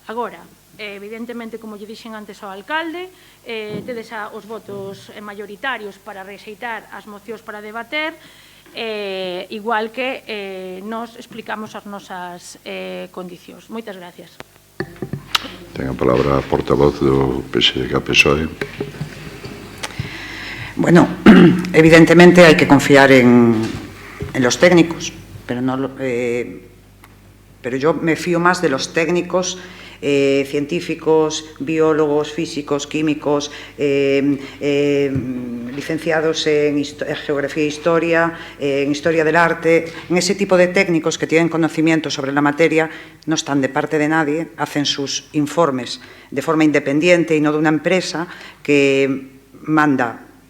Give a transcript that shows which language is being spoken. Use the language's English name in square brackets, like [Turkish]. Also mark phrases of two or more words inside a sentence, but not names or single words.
[Galician] Agora, evidentemente, como lle dixen antes ao alcalde, tedes os votos maioritarios para rexeitar as mocións para debater, igual que nos explicamos as nosas condicións. Moitas gracias. Ten a palabra a portavoz do PSDG-PSOE. [Spanish] Bueno, evidentemente hay que confiar en los técnicos, pero yo me fío más de los técnicos científicos, biólogos, físicos, químicos, licenciados en geografía e historia, en historia del arte, en ese tipo de técnicos que tienen conocimiento sobre la materia, no están de parte de nadie, hacen sus informes de forma independiente y no de una empresa que manda